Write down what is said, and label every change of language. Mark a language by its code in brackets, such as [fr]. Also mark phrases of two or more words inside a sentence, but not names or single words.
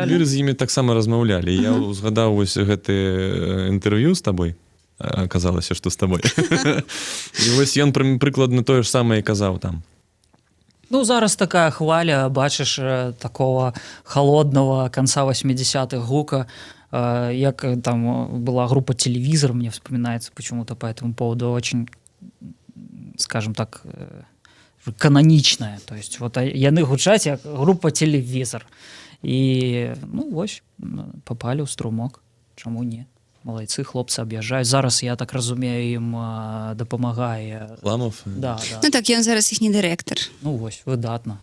[be] летбіры з імі таксама размаўлялі. Я узгадаў вось гэты інтэрв'ю з табой. Аказалася, што з табой. І вось ён прыкладна тое ж самае казаў там. Ну, зараз такая хваля, бачыш, [ru] такого холодного конца 80-х гука, як там была группа «Телевизор», мне вспоминается почему-то по этому поводу, очень, скажем так, каноничная. То есть вот [be] яны гучаць як группа «Телевизор». І, ну, вось, попали ў струмок. Чаму не? Малайцы, хлопцы аб'язджаюць. Зараз, я так разумею, ім дапамагае. Ламов? Да. Ну так, ён зараз іхні дырэктар. Ну, вось, выдатна.